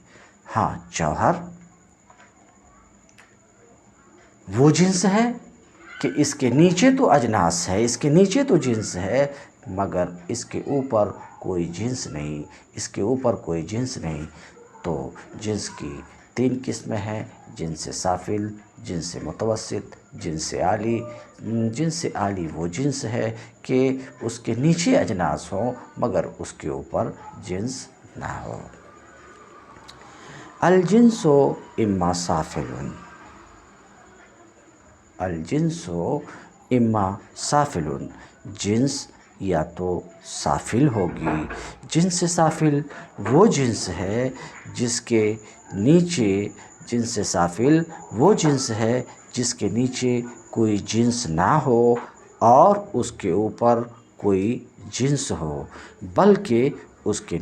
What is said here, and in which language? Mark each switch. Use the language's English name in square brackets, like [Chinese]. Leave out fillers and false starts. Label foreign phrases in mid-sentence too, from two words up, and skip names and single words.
[Urdu] ہاں جوہر وہ جنس ہے کہ اس کے نیچے تو اجناس ہے، اس کے نیچے تو جنس ہے، مگر اس کے اوپر کوئی جنس نہیں، اس کے اوپر کوئی جنس نہیں۔ تو جنس کی 3 قسمیں ہیں: جنس سافل، جنس متوسط، جنس عالی۔ جنس عالی وہ جنس ہے کہ اس کے نیچے اجناس ہوں مگر اس کے اوپر جنس نہ ہو۔ [Arabic] الجنس اما سافل، الجنس اما سافل، [Urdu] جنس یا تو سافل ہوگی۔ جنس سافل وہ جنس ہے جس کے نیچے، جنس سافل وہ جنس ہے جس کے نیچے کوئی جنس نہ ہو اور اس کے اوپر کوئی جنس ہو، بلکہ اس کے